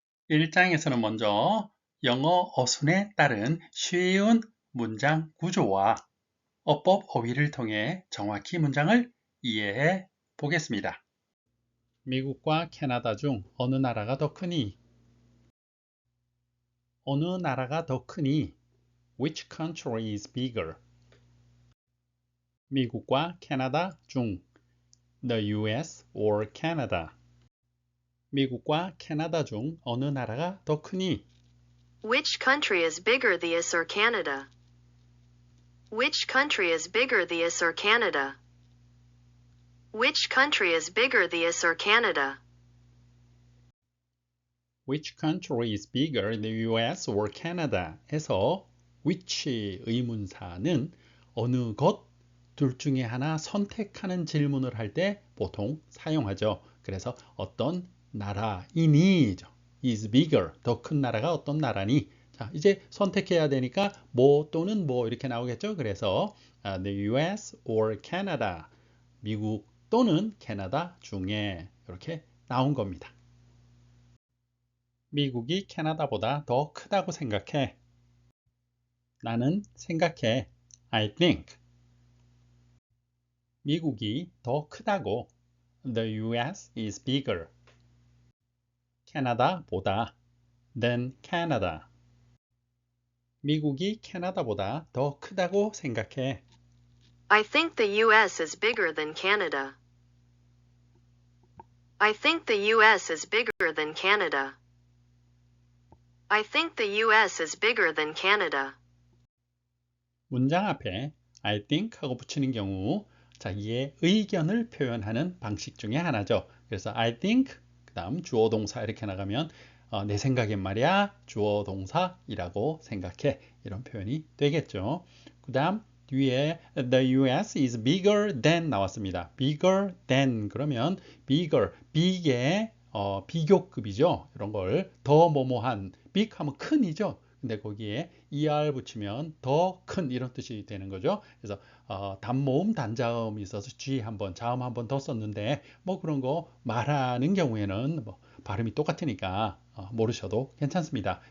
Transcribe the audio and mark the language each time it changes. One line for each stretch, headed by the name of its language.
Korean: 1장에서는 먼저 영어 어순에 따른 쉬운 문장 구조와 어법 어휘를 통해 정확히 문장을 이해해 보겠습니다. 미국과 캐나다 중 어느 나라가 더 크니? 어느 나라가 더 크니?
English: Which country is bigger?
Korean: 미국과 캐나다 중
English: The US or Canada?
Korean: 미국과 캐나다 중 어느 나라가 더 크니?
English: Which country is bigger, the US or Canada? Which country is bigger, the US or Canada? Which country is bigger, the US or Canada? Which country is bigger, the US or Canada?
Korean: 에서 which 의문사는 어느 것, 둘 중에 하나 선택하는 질문을 할 때 보통 사용하죠. 그래서 어떤 나라이니
English: is bigger,
Korean: 더 큰 나라가 어떤 나라니? 자, 이제 선택해야 되니까 뭐 또는 뭐 이렇게 나오겠죠. 그래서
English: the US or Canada,
Korean: 미국 또는 캐나다 중에 이렇게 나온 겁니다. 미국이 캐나다보다 더 크다고 생각해. 나는 생각해.
English: I think.
Korean: 미국이 더 크다고.
English: The US is bigger.
Korean: 캐나다보다.
English: than Canada.
Korean: 미국이 캐나다보다 더 크다고 생각해.
English: I think the US is bigger than Canada. I think the US is bigger than Canada. I think the US is bigger than Canada.
Korean: 문장 앞에
English: I think
Korean: 하고 붙이는 경우 자기의 의견을 표현하는 방식 중에 하나죠. 그래서
English: I think
Korean: 그 다음 주어 동사 이렇게 나가면 내 생각엔 말이야 주어 동사이라고 생각해 이런 표현이 되겠죠. 그 다음 뒤에
English: the US is bigger than
Korean: 나왔습니다.
English: bigger than
Korean: 그러면 bigger, big의 비교급이죠. 이런 걸 더 뭐뭐한 big 하면 큰이죠. 근데 거기에 er 붙이면 더 큰 이런 뜻이 되는 거죠. 그래서 단모음 단자음이 있어서 g 한번 자음 한번 더 썼는데 뭐 그런 거 말하는 경우에는 뭐 발음이 똑같으니까 모르셔도 괜찮습니다.